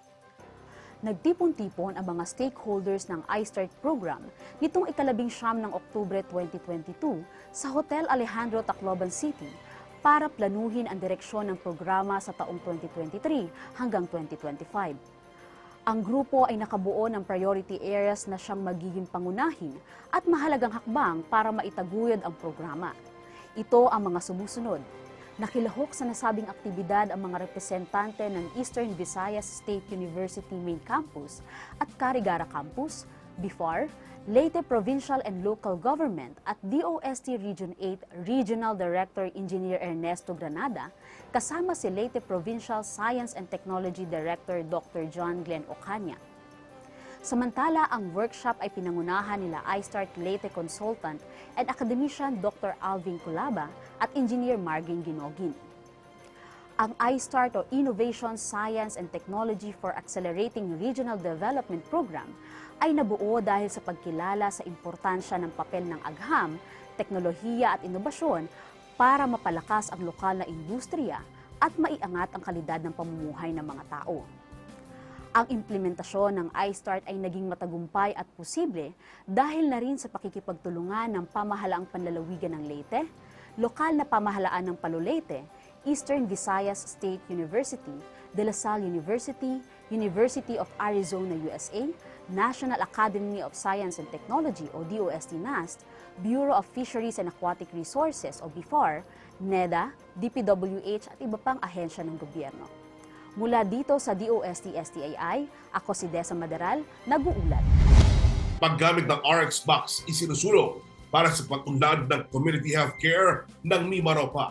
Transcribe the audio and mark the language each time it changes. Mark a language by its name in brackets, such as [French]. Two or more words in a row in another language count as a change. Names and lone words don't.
[Filipino] Nagtipon-tipon ang mga stakeholders ng iStart program nitong ika-19 ng Oktubre 2022 sa Hotel Alejandro Tacloban City para planuhin ang direksyon ng programa sa taong 2023 hanggang 2025. Ang grupo ay nakabuo ng [English] priority areas [Filipino] na siyang magiging pangunahin at mahalagang hakbang para maitaguyod ang programa. Ito ang mga sumusunod. Nakilahok sa nasabing aktibidad ang mga representante ng Eastern Visayas State University Main Campus at Carigara Campus, BIFAR, Leyte Provincial and Local Government at DOST Region 8 Regional Director Engineer Ernesto Granada, kasama si Leyte Provincial Science and Technology Director Dr. John Glenn Ocaña. Samantala, ang workshop ay pinangunahan nila iStart Leyte Consultant and Academician Dr. Alvin Culaba at Engineer Margin Ginogin. Ang iStart o Innovation, Science and Technology for Accelerating Regional Development Program ay nabuo dahil sa pagkilala sa importansya ng papel ng agham, teknolohiya at inobasyon para mapalakas ang lokal na industriya at maiangat ang kalidad ng pamumuhay ng mga tao. Ang implementasyon ng iStart ay naging matagumpay at posible dahil na rin sa pakikipagtulungan ng pamahalaang panlalawigan ng Leyte, lokal na pamahalaan ng Palo Leyte, Eastern Visayas State University, De La Salle University, University of Arizona, USA, National Academy of Science and Technology o DOST-NAST, Bureau of Fisheries and Aquatic Resources o BIFAR, NEDA, DPWH at iba pang ahensya ng gobyerno. Mula dito sa DOST-STII, ako si Desa Madaral, nag-uulat. Paggamit ng RX Box isinusulong para sa pag-unlad ng [English] community healthcare [Filipino] ng Mimaropa.